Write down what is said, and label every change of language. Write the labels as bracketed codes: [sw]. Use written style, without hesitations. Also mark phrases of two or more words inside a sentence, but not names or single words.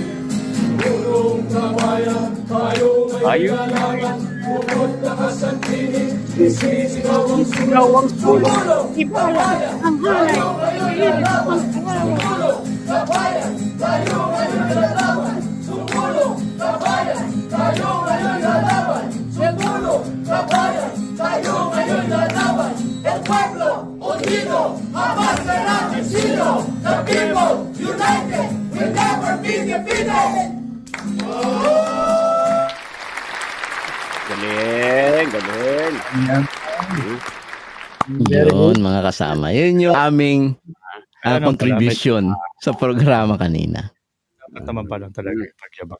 [tl] Tulong kabayan, tayo may lalaban, bukod lakas ang tinig, isisigaw ang sugaw. Tumulong kabayan, tayo ngayon lalaban. Tumulong kabayan, tayo ngayon lalaban. Tumulong kabayan, tayo ngayon lalaban. Tumulong kabayan, tayo ngayon lalaban. [es] El pueblo unido, jamás será vencido. [en] The people united will never be defeated. [tl] Galing. Yun, mga kasama. Yun yung aming contribution sa programa kanina. Dapat naman pala talaga yung pagyabang.